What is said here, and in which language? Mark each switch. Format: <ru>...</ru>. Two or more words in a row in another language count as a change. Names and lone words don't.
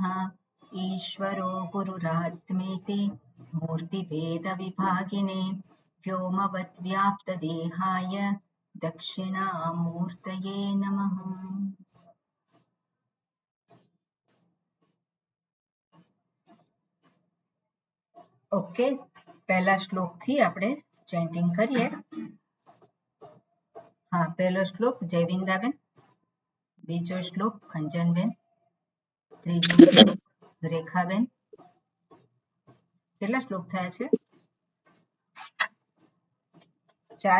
<sa>ईश्वरो गुरुरात्मेति मूर्तिभेदविभागिने व्योमवद्व्याप्तदेहाय दक्षिणामूर्तये नमः।</sa> <gu>ઓકે, પહેલા શ્લોક થી આપણે ચેન્ટિંગ કરીએ। હા, પહેલો શ્લોક જયવિંદાબેન, બીજો શ્લોક ખંજનબેન, ત્રીજો શ્લોક રેખાબેન। કેટલા શ્લોક થયા છે? 4</gu>